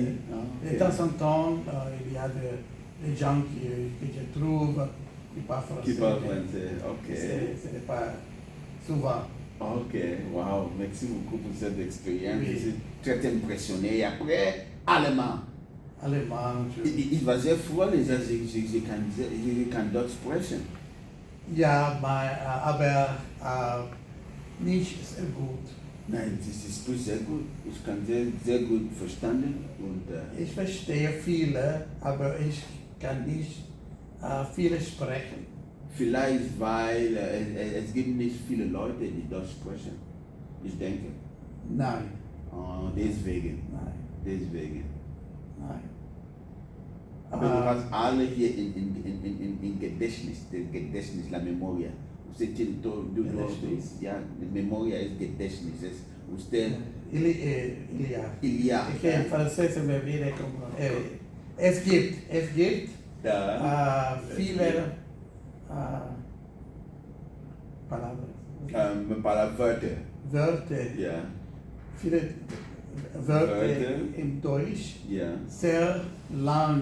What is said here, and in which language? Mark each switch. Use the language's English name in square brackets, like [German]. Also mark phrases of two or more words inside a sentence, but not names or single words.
[French] De temps en temps, il y a des gens que je trouve qui parlent français. Qui parlent français, ok. Ce n'est pas souvent. Ok, wow, merci beaucoup pour cette expérience. Oui. Je suis très impressionné. Et après, allemand. Allemand. [German] Ich war sehr froh, sie kann Deutsch sprechen. Ja, aber nicht sehr gut. Nein, das ist sehr gut. Ich kann sehr gut verstanden. Und, Ich verstehe viele, aber ich kann nicht viele sprechen. Vielleicht, weil es gibt nicht viele Leute, die Deutsch sprechen. Ich denke. Nein. Deswegen. Nein. Deswegen. Nein. Aber du hast alle hier in Gedächtnis, [Spanish] la memoria. Usted tiene todo, ya, memoria es Gedächtnis. Usted. [French] Il y a. [German] Ja. [Spanish] Que en francés se me viene como. [German] Es gibt viele palabras. Wörter. Ja. Viele Wörter im Deutsch. Ja. Sehr lang.